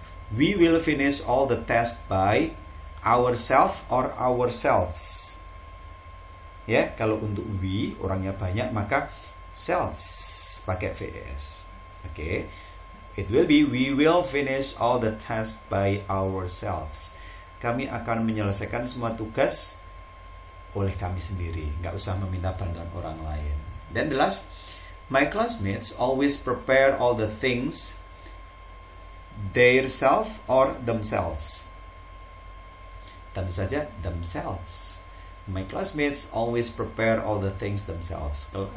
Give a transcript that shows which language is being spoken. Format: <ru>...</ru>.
<en>We will finish all the tasks by ourselves or ourselves.</en> <id>Ya, kalau untuk we orangnya banyak, maka selves pakai vs. Oke.</id> <en>It will be we will finish all the tasks by ourselves.</en> <id>Kami akan menyelesaikan semua tugas oleh kami sendiri, nggak usah meminta bantuan orang lain.</id> <en>Then the last, my classmates always prepare all the things theirself or themselves.</en> <id>Tentu saja</id> <en>themselves. My classmates always prepare all the things themselves.</en>